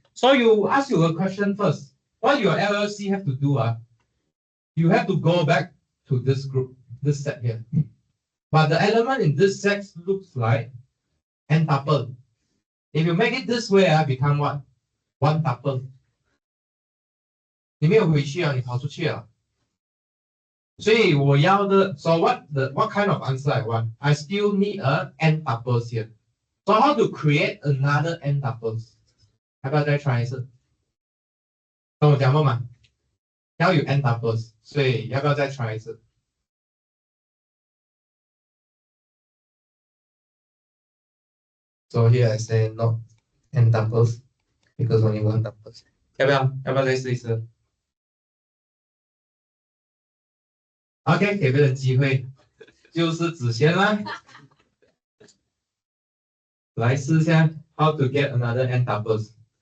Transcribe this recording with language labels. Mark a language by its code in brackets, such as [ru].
[en] So you ask you a question first. What your LLC have to do? You have to go back to this group, this set here. But the element in this set looks like n tuple. If you make it this way, become what? One tuple. [zh] 你没有回去啊，你跑出去了。所以我要的 [en] so what kind of answer I want? I still need a n tuples here. So how to create another n tuples? [zh] 要不要再 try 一次？跟我讲过嘛？要有 n tuples， 所以要不要再 try 一次？ [en] So here I say not n tuples because only one tuples. [zh] 要不要再试一次 ？OK， 给别人机会，就是子轩啦。来试一下 [en] how to get another n tuples。